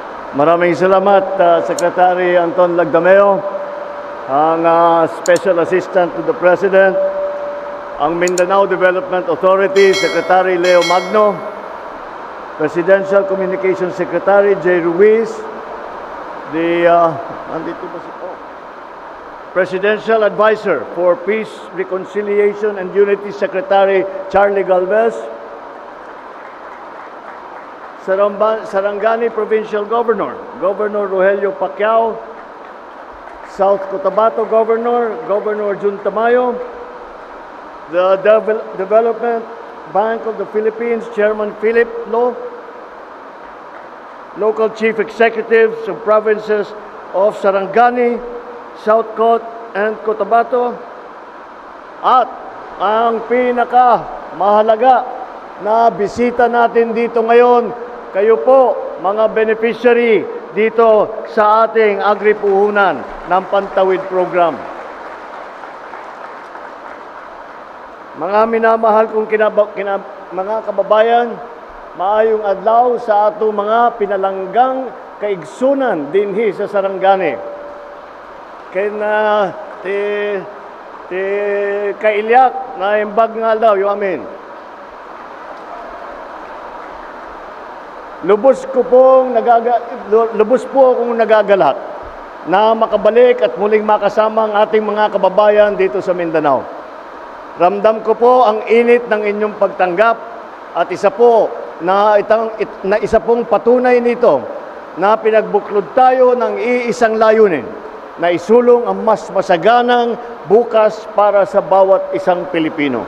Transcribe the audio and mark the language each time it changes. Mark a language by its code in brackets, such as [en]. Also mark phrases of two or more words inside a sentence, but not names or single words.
[tl] Maraming salamat, Secretary Anton Lagdameo, ang Special Assistant to the President, ang Mindanao Development Authority, Secretary Leo Magno, Presidential Communications Secretary Jay Ruiz, Presidential Advisor for Peace, Reconciliation and Unity Secretary Charlie Galvez, Sarangani Provincial Governor, Governor Rogelio Pacquiao, South Cotabato Governor, Governor Jun Tamayo, [en] the Development Bank of the Philippines, Chairman Philip Lo, local chief executives of provinces of Sarangani, South Cot, and Cotabato, [tl] at ang pinakamahalaga na bisita natin dito ngayon, kayo po, mga beneficiary dito sa ating agri-puhunan ng Pantawid Program. Mga minamahal kong mga kababayan, [ceb] maayong adlaw sa ato mga pinalanggang kaigsunan dinhi sa Sarangani. [ilo] Kailyak na imbag nga daw, yung amin. [tl] Lubos po akong nagagalak na makabalik at muling makasama ang ating mga kababayan dito sa Mindanao. Ramdam ko po ang init ng inyong pagtanggap at isa pong patunay nito na pinagbuklod tayo ng iisang layunin na isulong ang mas masaganang bukas para sa bawat isang Pilipino.